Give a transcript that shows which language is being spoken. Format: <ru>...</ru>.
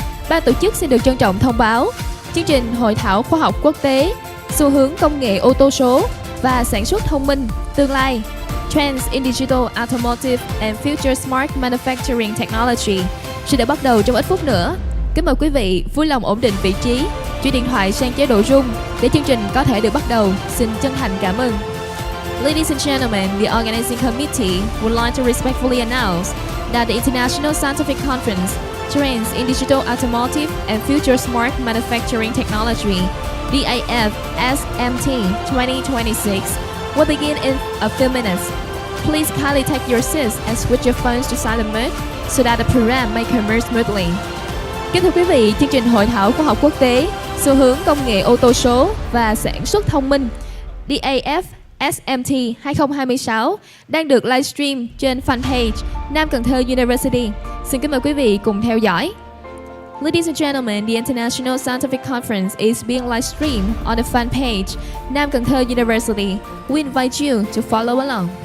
<vi>Ban tổ chức xin được trân trọng thông báo chương trình Hội Thảo Khoa học Quốc tế xu hướng công nghệ ô tô số và sản xuất thông minh tương lai Trends in Digital Automotive and Future Smart Manufacturing Technology sẽ được bắt đầu trong ít phút nữa. Kính mời quý vị vui lòng ổn định vị trí, chuyển điện thoại sang chế độ rung để chương trình có thể được bắt đầu. Xin chân thành cảm ơn.</vi> <en>Ladies and gentlemen, the organizing committee would like to respectfully announce that the International Scientific Conference Trends in Digital Automotive and Future Smart Manufacturing Technology Dafsmt 2026 will begin in a few minutes. Please kindly take your seats and switch your phones to silent mode so that the program may commence smoothly.</en> <vi>Kính thưa quý vị, chương trình Hội thảo khoa học quốc tế xu hướng công nghệ ô tô số và sản xuất thông minh Dafsmt 2026 đang được livestream trên fanpage Nam Cần Thơ University. Xin kính mời quý vị cùng theo dõi.</vi> <en>Ladies and gentlemen, the International Scientific Conference is being livestreamed on the fan page, Nam Cần Thơ University. We invite you to follow along.</en>